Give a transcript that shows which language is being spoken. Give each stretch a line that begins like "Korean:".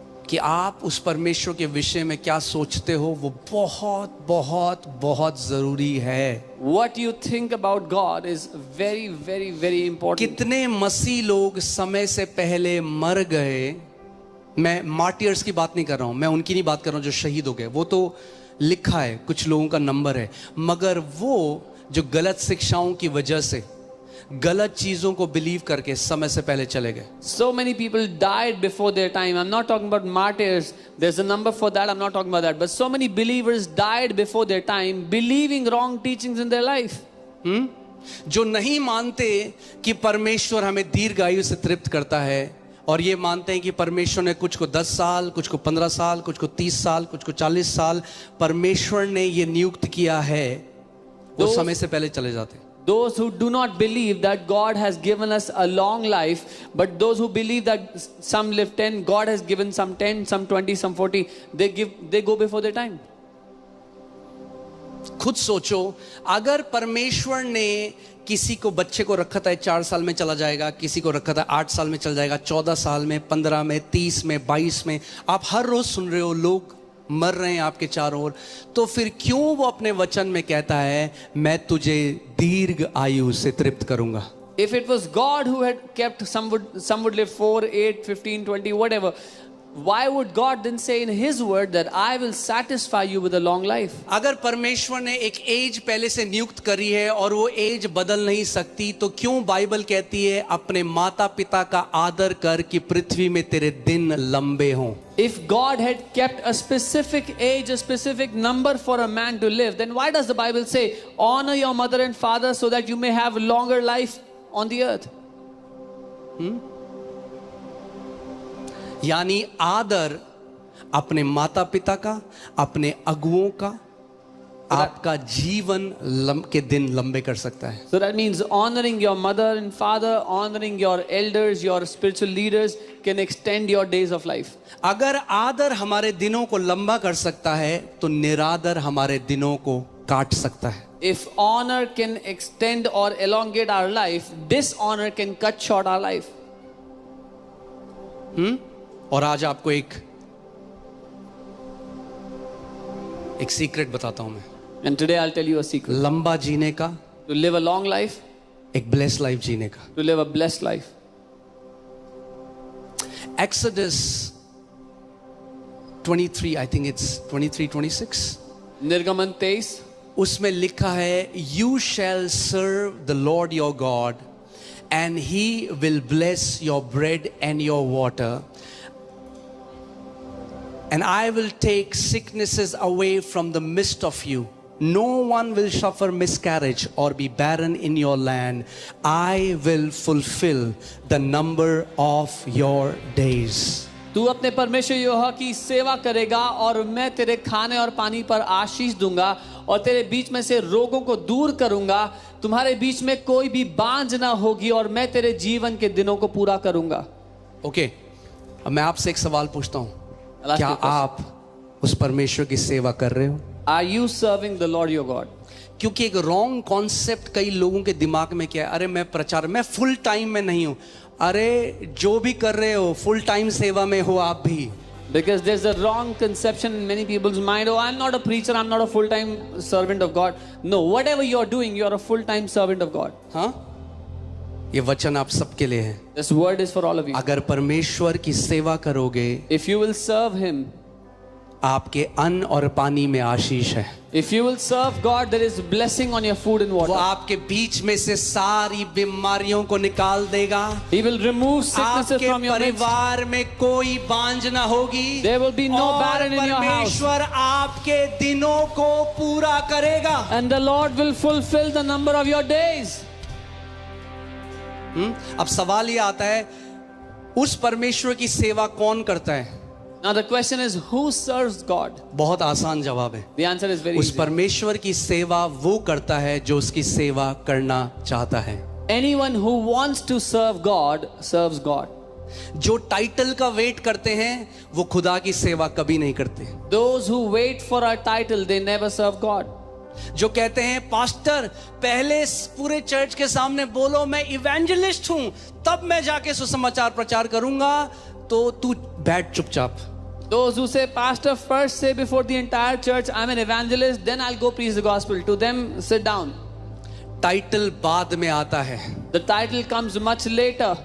Hindi: कि आप उस परमेश्वर के विषय में क्या सोचते हो वो बहुत बहुत बहुत जरूरी है.
English: what you think about God is very, very, very important.
Hindi: कितने मसीह लोग समय से पहले मर गए. मैं मार्टियर्स की बात नहीं कर रहा हूं, मैं उनकी नहीं बात कर रहा हूं जो शहीद हो गए, वो तो लिखा है, कुछ लोगों का नंबर है, मगर वो जो गलत शिक्षाओं की वजह से गलत चीजों को बिलीव करके समय से पहले चले गए.
English: So many people died before their time. I'm not talking about martyrs. There's a number for that. I'm not talking about that. But so many believers died before their time, believing wrong teachings in their life.
Hindi: जो नहीं मानते कि परमेश्वर हमें दीर्घायु से तृप्त करता है, और ये मानते हैं कि परमेश्वर ने कुछ को 10 साल, कुछ को 15 साल, कुछ को 30 साल, कुछ को 40 साल परमेश्वर ने ये नियुक्त किया है, वो समय से पहले चले जाते हैं.
English: Those who do not believe that God has given us a long life, but those who believe that some live 10, God has given some 10, some 20, some 40, they go before their time.
Hindi: खुद सोचो, अगर परमेश्वर ने किसी को बच्चे को रखा था 4 साल में चला जाएगा, किसी को रखा था 8 साल में चला जाएगा, 14 साल में, 15 में, 30 में, 22 में, आप हर रोज सुन रहे हो लोग मर रहे हैं आपके चारों ओर, तो फिर क्यों वो अपने वचन में कहता है मैं तुझे दीर्घ आयु से तृप्त करूंगा.
English: If it was God who had kept, some would live 4, 8, 15, 20, whatever. Why would God then say in His word that I will satisfy you with a long life?
Hindi: अगर परमेश्वर ने एक एज पहले से नियुक्त करी है और वो एज बदल नहीं सकती, तो क्यों बाइबल कहती है अपने माता पिता का आदर कर कि पृथ्वी में तेरे दिन लंबे हों.
English: If God had kept a specific age, a specific number for a man to live, then why does the Bible say honor your mother and father so that you may have longer life on the earth?
Hindi: यानी आदर अपने माता पिता का, अपने अगुओं का, आपका जीवन के दिन लंबे कर सकता है.
English: So that means honoring your mother and father, honoring your elders, your spiritual leaders can extend your days of life.
Hindi: अगर आदर हमारे दिनों को लंबा कर सकता है, तो निरादर हमारे दिनों को काट सकता है.
English: If honor can extend or elongate our life, dishonor can cut short our life.
Hindi: और आज आपको एक सीक्रेट बताता हूं मैं.
English: And today I'll tell you a secret.
Hindi: लंबा जीने का,
English: To live a long life,
Hindi: एक ब्लेस्ड लाइफ जीने का.
English: to live a blessed life. Exodus 23, I think it's 23, 26.
Hindi: Nirgaman 23. उसमें लिखा है
English: You shall serve the Lord your God and He will bless your bread and your water, and I will take sicknesses away from the midst of you. No one will suffer miscarriage or be barren in your land. I will fulfill the number of your days.
Hindi: तू अपने परमेश्वर यहोवा की सेवा करेगा और मैं तेरे खाने और पानी पर आशीष दूंगा और तेरे बीच में से रोगों को दूर करूंगा. तुम्हारे बीच में कोई भी बांझ ना होगी और मैं तेरे जीवन के दिनों को पूरा करूंगा. ओके, अब मैं आपसे एक सवाल पूछता हूं, क्या आप उस परमेश्वर की सेवा कर रहे हो?
English: Are you serving the Lord your God?
Hindi: क्योंकि एक रॉन्ग कॉन्सेप्ट कई लोगों के दिमाग में क्या है, अरे मैं प्रचार, मैं फुल टाइम में नहीं हूं. अरे जो भी कर रहे हो फुल टाइम सेवा में हो आप भी.
English: Because there's a wrong conception in many people's mind. Oh, I'm not a preacher, I'm not a full-time servant of God. No, whatever you're doing, you're a full-time servant of God.
Hindi: हाँ, ये वचन आप सबके लिए है.
English: This word is for all of you.
Hindi: अगर परमेश्वर की सेवा करोगे,
English: If you will serve Him,
Hindi: आपके अन्न और पानी में आशीष है.
English: if you will serve God, there is blessing on your food and
Hindi: वो
English: water.
Hindi: आपके बीच में से सारी बीमारियों को निकाल देगा.
English: He will remove sicknesses
Hindi: आपके
English: from your midst.
Hindi: परिवार में कोई बांझ ना होगी.
English: There will be no
Hindi: और
English: barren in your house.
Hindi: परमेश्वर आपके दिनों को पूरा करेगा.
English: And the Lord will fulfill the number of your days.
Hindi: अब सवाल ये आता है, उस परमेश्वर की सेवा कौन करता है?
English: Now the question is, who serves God?
Hindi: बहुत आसान जवाब है.
English: The answer is very
Hindi: उस
English: easy.
Hindi: परमेश्वर की सेवा वो करता है जो उसकी सेवा करना चाहता है.
English: Anyone who wants to serve God serves God.
Hindi: जो टाइटल का वेट करते हैं वो खुदा की सेवा कभी नहीं करते.
English: Those who wait for a title, they never serve God.
Hindi: जो कहते हैं पास्टर पहले पूरे चर्च के सामने बोलो मैं इवेंजलिस्ट हूं, तब मैं जाके सुसमाचार प्रचार करूंगा, तो तू बैठ चुपचाप।
English: Those who say, Pastor, first say before the entire church, I'm an evangelist, then I'll go preach the gospel. To them, sit down.
Hindi: Title बाद में आता है,
English: The title comes much later.